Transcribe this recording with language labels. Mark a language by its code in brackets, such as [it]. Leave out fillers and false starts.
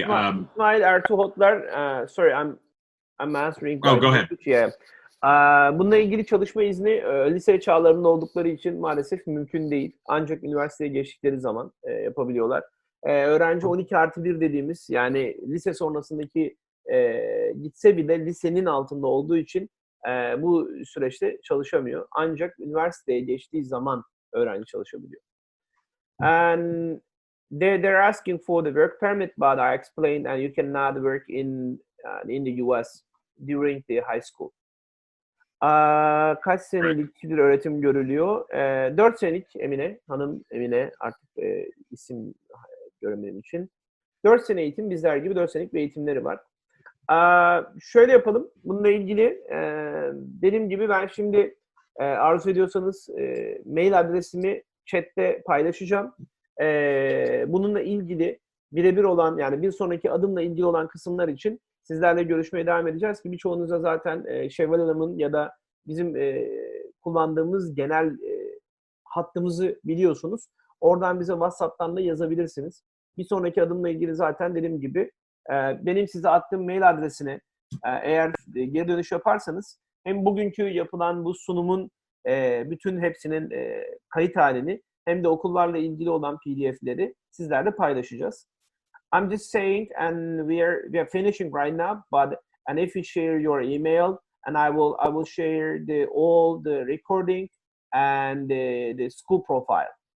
[en] İsmail Ertuğrullar, sorry, I'm answering. Oh, go ahead. Yeah. [tr] Bununla ilgili çalışma izni lise çağlarında oldukları için maalesef mümkün değil. Ancak üniversiteye geçtikleri zaman yapabiliyorlar. Öğrenci 12+1 dediğimiz, yani lise sonrasındaki gitse bile lisenin altında olduğu için bu süreçte çalışamıyor. Ancak üniversiteye geçtiği zaman öğrenci çalışabiliyor. [en] And they're asking for the work permit, but I explained, and you cannot work in the US during the high school. [tr] Kaç senelik bir öğretim görülüyor? 4 senelik hanım Emine artık isim göremediğim için. 4 sene eğitim, bizler gibi 4 senelik bir eğitimleri var. Şöyle yapalım. Bununla ilgili dediğim gibi ben şimdi arzu ediyorsanız mail adresimi chatte paylaşacağım. Bununla ilgili birebir olan, yani bir sonraki adımla ilgili olan kısımlar için sizlerle görüşmeye devam edeceğiz ki birçoğunuza zaten Şevval Hanım'ın ya da bizim kullandığımız genel hattımızı biliyorsunuz. Oradan bize WhatsApp'tan da yazabilirsiniz. Bir sonraki adımla ilgili zaten dediğim gibi benim size attığım mail adresine eğer geri dönüş yaparsanız hem bugünkü yapılan bu sunumun bütün hepsinin kayıt halini hem de okullarla ilgili olan PDF'leri sizlerle paylaşacağız. [en] I'm just saying, and we are finishing right now, and if you share your email, and I will share all the recording and the school profile.